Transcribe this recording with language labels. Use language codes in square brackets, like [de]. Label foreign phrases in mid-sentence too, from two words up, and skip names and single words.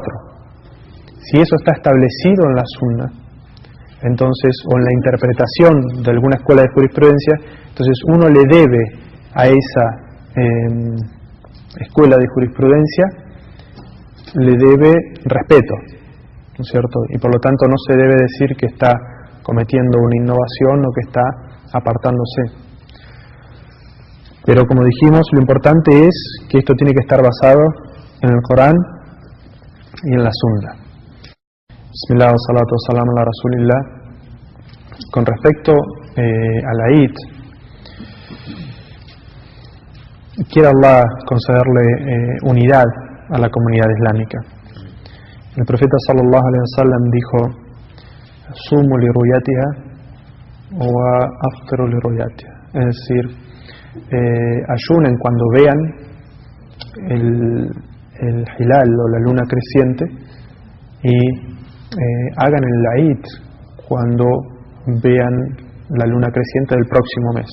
[es] Si eso está establecido en la Sunna, entonces, o en la interpretación de alguna escuela de jurisprudencia, entonces uno le debe a esa escuela de jurisprudencia, le debe respeto, ¿no es cierto? Y por lo tanto no se debe decir que está cometiendo una innovación o que está apartándose. Pero como dijimos, lo importante es que esto tiene que estar basado en el Corán y en la Sunna. [ar] بسم الله والصلاة والسلام على رسول الله. [es] Con respecto a la Eid, quiere Allah concederle unidad a la comunidad islámica. El profeta [ar] صلى الله عليه وسلم [es] dijo: [ar] صوموا لرؤيتها وأفطروا لرؤيتها. [es] Es decir, ayunen cuando vean el hilal o la luna creciente y hagan el Eid cuando vean la luna creciente del próximo mes.